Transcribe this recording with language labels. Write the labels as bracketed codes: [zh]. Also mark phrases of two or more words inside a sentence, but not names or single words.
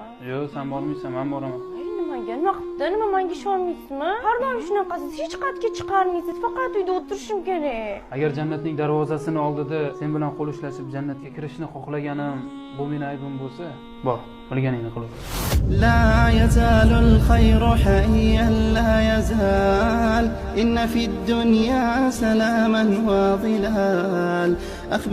[uz] Yo'q, sen bormaysan, men boraman. Nimaga? Nima qilibdi? Nima menga ishonmaysizmi? Har doim shunaqasiz, hech qayerga chiqarmaysiz, faqat uyda o'tirishim kerak. Agar jannatning darvozasini oldida sen bilan qo'l ushlashib jannatga kirishni xohlaganim bu meni aybim bo'lsa, bor, bilganingni qil. [ar] لا يزال الخير حيا لا يزال إن في الدنيا سلاما وظلال